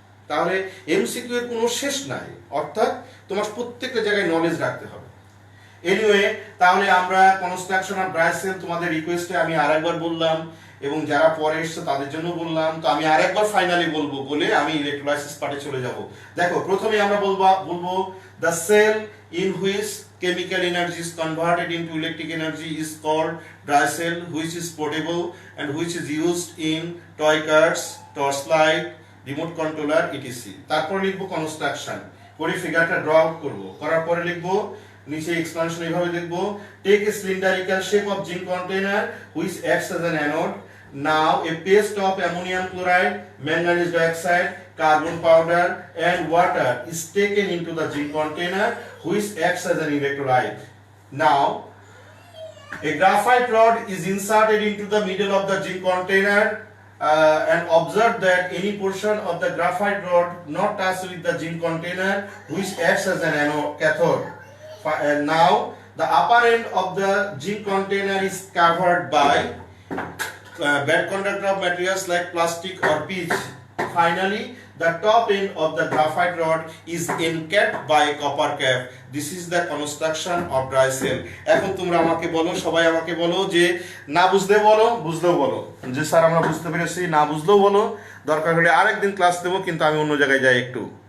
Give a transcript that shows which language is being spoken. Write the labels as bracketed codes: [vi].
[bn] তাহলে এমসিকিউ এর কোনো শেষ নাই, অর্থাৎ তোমার প্রত্যেকটা জায়গায় নলেজ রাখতে হবে। এনিওয়ে, তাহলে আমরা কনস্ট্রাকশন অফ ড্রাই সেল তোমাদের রিকোয়েস্টে আমি আরেকবার বললাম, এবং যারা পরে এসছে তাদের জন্য বললাম, তো আমি আরেকবার ফাইনালি বলবো বলে আমি ইলেক্ট্রোলাইসিস পার্টে চলে যাব। দেখো, প্রথমে আমরা বলবো [en] The cell in which chemical energy is converted into electric energy is called dry cell, which is portable and which is used in toy cars, torchlight, remote controller, ETC. [bn] তারপর লিখবো কনস্ট্রাকশন, করে ফিগারটা ড্র আউট করবো, করার পরে লিখবো নিচে explanation এইভাবে লিখবো, [en] Take a cylindrical shape of zinc container which acts as an anode, now a paste of ammonium chloride, manganese dioxide, carbon powder and water is taken into the zinc container which acts as an electrolyte. Now a graphite rod is inserted into the middle of the zinc container and observe that any portion of the graphite rod not touched with the zinc container which acts as an cathode. And now the upper end of the zinc container is covered by bad conductor of materials like plastic or pitch. Finally, the top end of the graphite rod is encapped by a copper cap. This is the construction of dry cell. [bn] এখন তোমরা আমাকে বলো, সবাই আমাকে বলো, যে না বুঝলে বলো, বুঝলেও বলো, যে স্যার আমরা বুঝতে পেরেছি, না বুঝলেও বলো, দরকার হলে আরেকদিন ক্লাস দেবো, কিন্তু আমি অন্য জায়গায় যাই একটু।